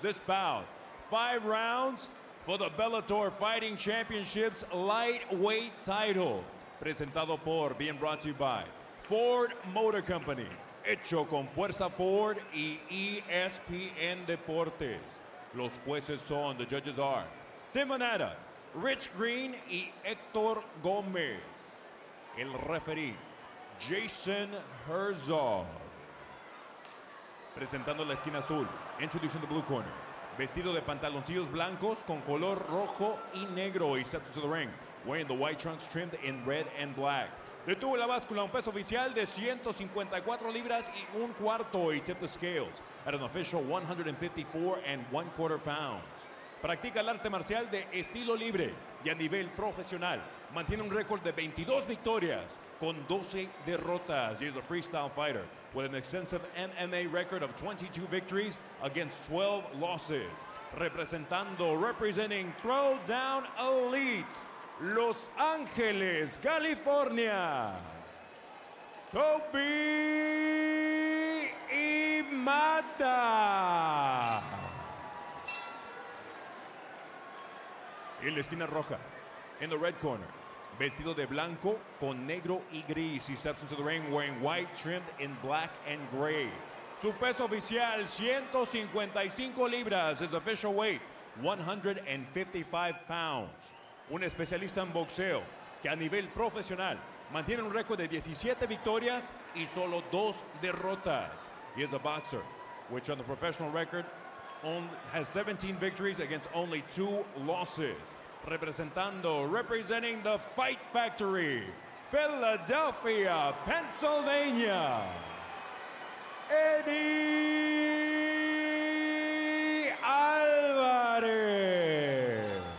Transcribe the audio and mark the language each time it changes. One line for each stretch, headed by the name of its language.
English: This bout, 5 rounds for the Bellator Fighting Championships lightweight title.
Spanish: Presentado por,
English: being brought to you by Ford Motor Company.
Spanish: Hecho con Fuerza Ford y ESPN Deportes. Los jueces son,
English: the judges are
Spanish: Imada, Rich Green y Héctor Gómez. El referee, Jason Herzog. Presentando la esquina azul,
English: introducing the blue corner.
Spanish: Vestido de pantaloncillos blancos con color rojo y negro.
English: He steps into the ring, wearing the white trunks trimmed in red and black.
Spanish: Detuvo la báscula, un peso oficial de 154 libras y un cuarto.
English: He tipped the scales at an official 154 1/4 pounds.
Spanish: Practica el arte marcial de estilo libre y a nivel profesional. Mantiene un récord de 22 victorias con 12 derrotas.
English: He is a freestyle fighter with an extensive MMA record of 22 victories against 12 losses. Representing Throwdown Elite, Los Ángeles, California, Toby Imada.
Spanish: En la esquina roja,
English: in the red corner,
Spanish: vestido de blanco con negro y gris.
English: He steps into the ring wearing white trimmed in black and gray.
Spanish: Su peso oficial, 155 libras.
English: His official weight, 155 pounds.
Spanish: Un especialista en boxeo que a nivel profesional mantiene un récord de 17 victorias y solo 2 derrotas.
English: He is a boxer, which on the professional record has 17 victories against only 2 losses. Representing the Fight Factory, Philadelphia, Pennsylvania, Eddie Alvarez.